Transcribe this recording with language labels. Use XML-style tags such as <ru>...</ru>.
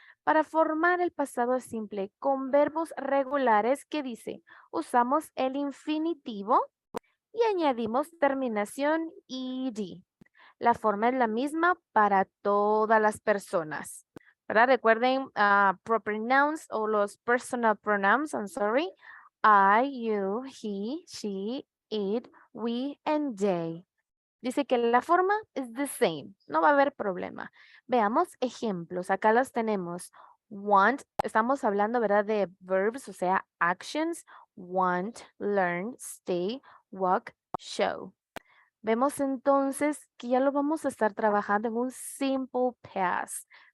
<es>Para formar el pasado simple con verbos regulares, ¿qué dice? Usamos el infinitivo y añadimos terminación ed. La forma es la misma para todas las personas, ¿verdad? Recuerden</es> <en>proper nouns</en> <es>o los</es> <en>personal pronouns, I'm sorry. I, you, he, she, it, we, and they.</en> <es>Dice que la forma es</es> <en>the same,</en> <es>no va a haber problema. Veamos ejemplos, acá los tenemos. Want, estamos hablando, ¿verdad? De verbs, o sea, actions.</es> <en>Want, learn, stay, walk, show.</en> <es>Vemos entonces que ya lo vamos a estar trabajando en un simple past.</es>